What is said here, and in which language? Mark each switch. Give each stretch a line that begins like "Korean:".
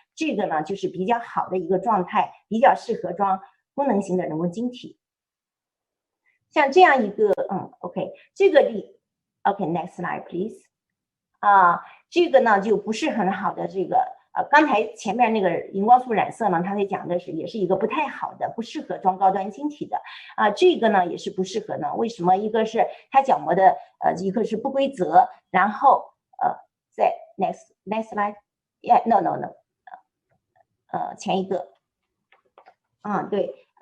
Chinese: 这个呢就是比较好的一个状态，比较适合装功能型的人工晶体。像这样一个OK， 这个OK，
English: next slide please。
Chinese: 这个呢就不是很好的这个刚才前面那个荧光素染色呢，它在讲的也是一个不太好的，不适合装高端晶体的这个呢也是不适合呢。为什么？一个是它角膜的一个是不规则，然后在
English: next slide， no，
Chinese: 前一个对。